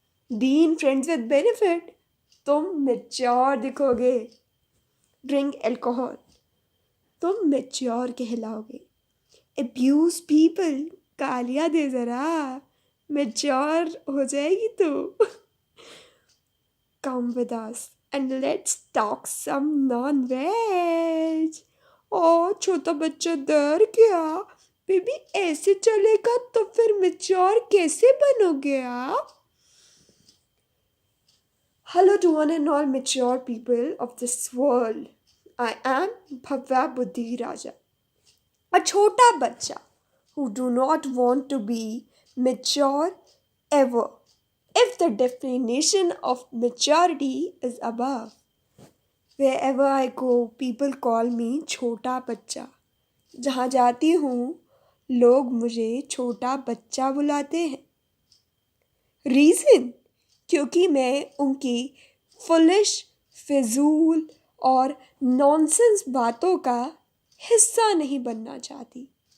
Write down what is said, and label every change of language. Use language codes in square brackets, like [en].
[en] being friends with benefit, [hi] तुम mature दिखोगे। [en] drink alcohol, [hi] तुम mature कहलाओगे। [en] abuse people, [hi] गालियाँ दे जरा, मैच्योर हो जाएगी तू। [en] Come with us and let's talk some non-veg. [hi] ओ छोटा बच्चा डर गया, बेबी ऐसे चलेगा तो फिर मैच्योर कैसे बनोगे आप? [en] Hello to one and all mature people of this world. I am Bhavya Buddhi Raja, a [hi] chota bacha [en] who do not want to be mature ever. If the definition of maturity is above, wherever I go, people call me [hi] छोटा बच्चा। जहाँ जाती हूँ, लोग मुझे छोटा बच्चा बुलाते हैं। रीज़न, क्योंकि मैं उनकी फुलिश, फिजूल और नॉनसेंस बातों का हिस्सा नहीं बनना चाहती।